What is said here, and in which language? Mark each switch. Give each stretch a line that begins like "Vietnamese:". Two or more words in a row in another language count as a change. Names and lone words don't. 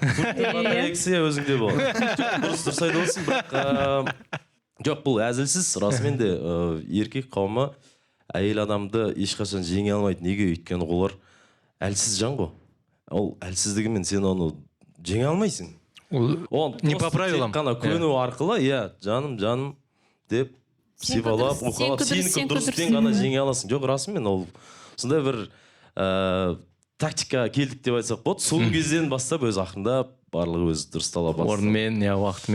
Kazakh: батарейкасы өзіңде болады. Дұрыс айтып отырсың, бірақ жоқ, бұл әзілсіз, расымен де еркек қауымы әйел адамды ешқашан жеңе алмайды. Неге? Өйткені олар әлсіз жан ғой. Ол әлсіздігімен сен оны жеңе алмайсың.
Russian: Не по правилам.
Kazakh: Қана көну арқылы, жаным деп сипалап, уқалап, сенікі дұрыспен ғана жеңе аласың. Жоқ, расымен ол сондай бір тактика келдік деп айтсақ болады. Сол кезден бастап өз ақырында барлығы өзі дұрыстала бастады. Орнымен, уақытымен.